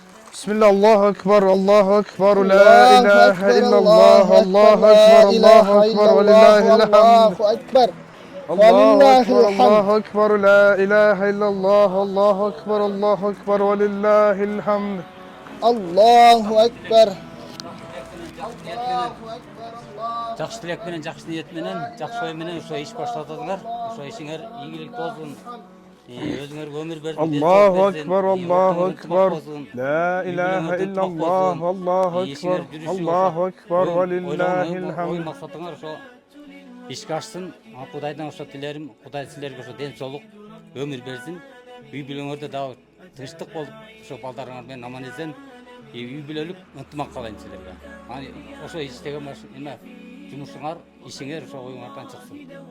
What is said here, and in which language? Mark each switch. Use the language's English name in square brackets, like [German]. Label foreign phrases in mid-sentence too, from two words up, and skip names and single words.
[Arabic] بسم الله، الله أكبر، الله أكبر، لا Allahu ilaha Akbar, إلا الله، الله أكبر، الله أكبر، ولله الحمد. الله أكبر. الله أكبر, ولله الحمد. الله أكبر، لا إله إلا الله، الله أكبر، الله أكبر، ولله الحمد. الله أكبر. [Kyrgyz] Жақсы тілек менен, жақсы ниет менен, жақсы ой менен ошо иш баштадыңар. Ошо ишиңер ийгилик болсун. Өзүңөр өмүр берсин. [Arabic] الله أكبر، الله أكبر، لا إله إلا الله، الله أكبر، الله أكبر، ولله [Kyrgyz] Ой [Arabic] hamd. [Kyrgyz] максатыңар ошо ишке ашсын. Кудайдан ошо тилерим, Кудай силерге ошо ден соолук, өмүр берсин. Үй бүлөңөрдө дагы тынчтык болуп, ошо балдарыңар менен аман эсен үй бүлөлүк ынтымак калайын силерге. Ошо иштеген эме жумушуңар, ишиңер ошо оюңардан чыксын.